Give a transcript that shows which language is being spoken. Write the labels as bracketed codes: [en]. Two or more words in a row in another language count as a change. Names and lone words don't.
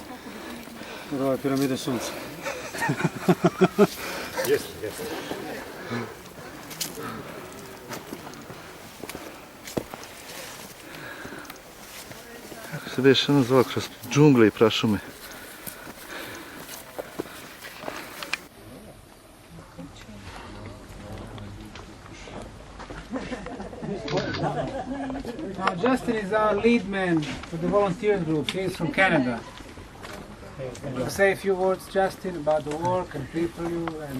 [sr] Od ove piramide Sunca. Jeste, jeste. Kako se već ono zvao kroz džungle i prašume? [en] Now Justin is our lead man for the volunteer group. He is from Canada. Say a few words, Justin, about the work and people you and...